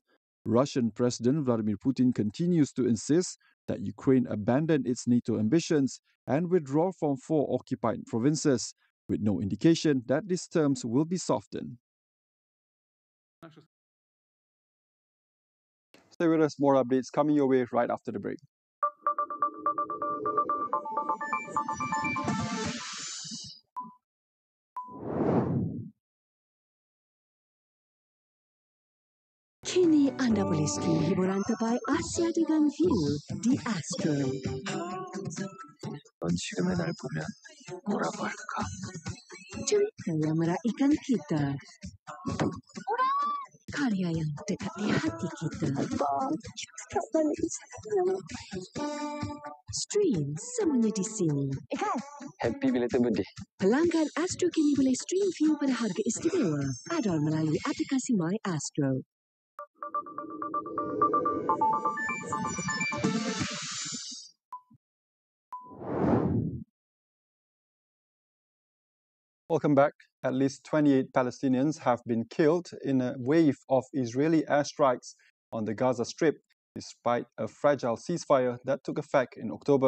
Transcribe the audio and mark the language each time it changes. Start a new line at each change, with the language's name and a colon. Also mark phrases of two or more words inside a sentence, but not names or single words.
English: Russian President Vladimir Putin continues to insist that Ukraine abandon its NATO ambitions and withdraw from 4 occupied provinces, with no indication that these terms will be softened. Stay with us, more updates coming your way right after the break.
Malay: Kini Anda boleh stream hiburan terbaik Asia dengan View di Astro.
Korean: 넌 지금의 날 보면 뭐라고 할까?
Malay: Cerita yang meraihkan kita. Karya yang dekat di hati kita. Stream semuanya di sini.
English: Happy belated birthday.
Malay: Pelanggan Astro kini boleh stream View pada harga istimewa. Add-on melalui aplikasi My Astro.
English: Welcome back. At least 28 Palestinians have been killed in a wave of Israeli airstrikes on the Gaza Strip, despite a fragile ceasefire that took effect in October.